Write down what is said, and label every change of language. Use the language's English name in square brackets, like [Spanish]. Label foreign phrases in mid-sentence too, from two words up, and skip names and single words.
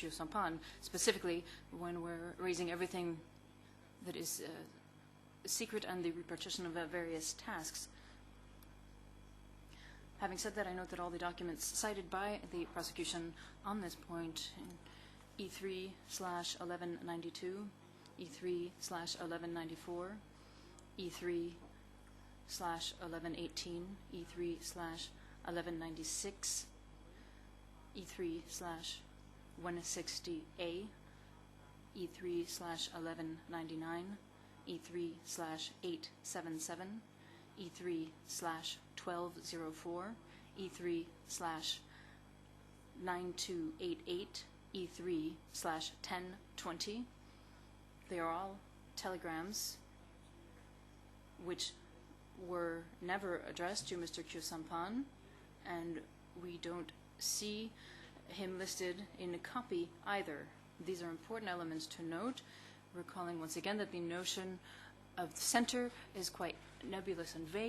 [English] Khieu Samphan, specifically when we're raising everything that is secret and the repartition of various tasks. Having said that, I note that all the documents cited by the prosecution on this point in E3/1192, E3/1194, E3/1118, E3/1196, E3/160A, E3/1199, E3/877, E3/1204, E3/9288, E3/1020. They are all telegrams which were never addressed to Mr. Khieu Samphan, and we don't see him listed in a copy either. These are important elements to note, recalling once again that the notion of the center is quite nebulous and vague.